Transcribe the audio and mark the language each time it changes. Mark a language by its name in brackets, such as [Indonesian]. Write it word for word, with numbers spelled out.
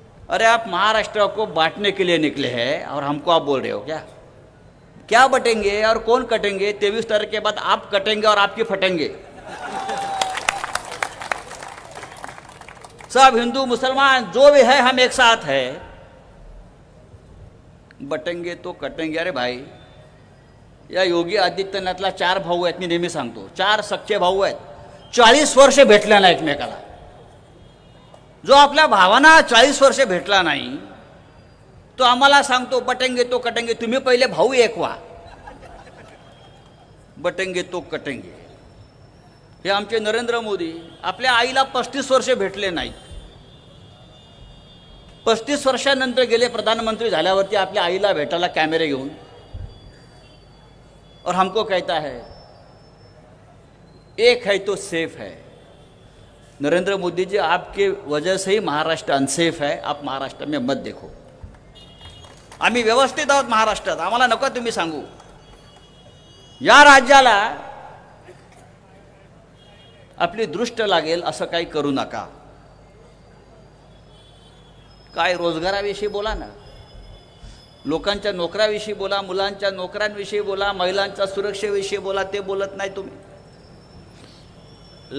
[Hindi] अरे आप महाराष्ट्र को बांटने के लिए निकले हैं और हमको आप बोल रहे हो क्या क्या बटेंगे और कौन कटेंगे. तेईस तारीख के बाद आप कटेंगे और आपके फटेंगे. सब हिंदू मुसलमान जो भी है हम एक साथ है. बटेंगे तो कटेंगे. [Marathi] अरे भाई, या योगी आदित्यनाथला चार भाऊ आहेत, मी नेहमी सांगतो, चार सख्खे भाऊ आहेत. चाळीस वर्ष भेटल्या नाही एकमेकाला. जो आपल्या भावांना चाळीस वर्ष भेटला नाही तो आम्हाला सांगतो [Hindi] बटेंगे तो कटेंगे. [Marathi] तुम्ही पहिले भाऊ एक व्हा, [Hindi] बटेंगे तो कटेंगे. [Marathi] हे आमचे नरेंद्र मोदी आपल्या आईला पस्तीस वर्ष भेटले नाहीत, पस्तीस वर्षानंतर गेले प्रधानमंत्री झाल्यावरती आपल्या आईला भेटायला कॅमेरे घेऊन. [Hindi] और हमको कहता है एक है तो सेफ है. नरेंद्र मोदी जी, आपके वजह से ही महाराष्ट्र अनसेफ है. आप महाराष्ट्र में मत देखो. [Marathi] आम्ही व्यवस्थित आहोत महाराष्ट्रात, आम्हाला नको तुम्ही सांगू. या राज्याला आपली दृष्ट लागेल असं काही करू नका. काय रोजगाराविषयी बोला ना, लोकांच्या नोकऱ्याविषयी बोला, मुलांच्या नोकऱ्यांविषयी बोला, महिलांच्या सुरक्षेविषयी बोला, ते बोलत नाही तुम्ही.